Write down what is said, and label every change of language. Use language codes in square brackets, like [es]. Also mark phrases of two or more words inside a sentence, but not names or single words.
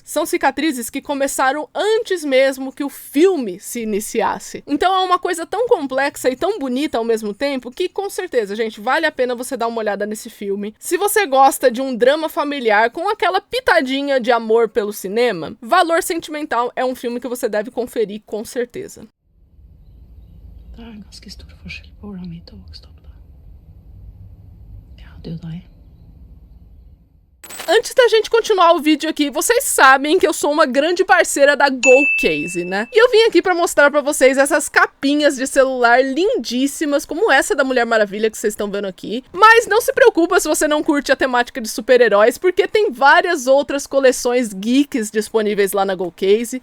[pt] São cicatrizes que começaram antes mesmo que o filme se iniciasse. Então é uma coisa tão complexa e tão bonita ao mesmo tempo que, com certeza, gente, vale a pena você dar uma olhada nesse filme. Se você gosta de um drama familiar com aquela pitadinha de amor pelo cinema, Valor Sentimental é um filme que você deve conferir com certeza. [no] Det en ganske stor forskjell på hvordan vi to vokste opp da. Jeg hadde jo deg. [pt] Antes da gente continuar o vídeo aqui, vocês sabem que eu sou uma grande parceira da GoCase, né? E eu vim aqui pra mostrar pra vocês essas capinhas de celular lindíssimas, como essa da Mulher Maravilha que vocês estão vendo aqui. Mas não se preocupa se você não curte a temática de super-heróis, porque tem várias outras coleções geeks disponíveis lá na GoCase.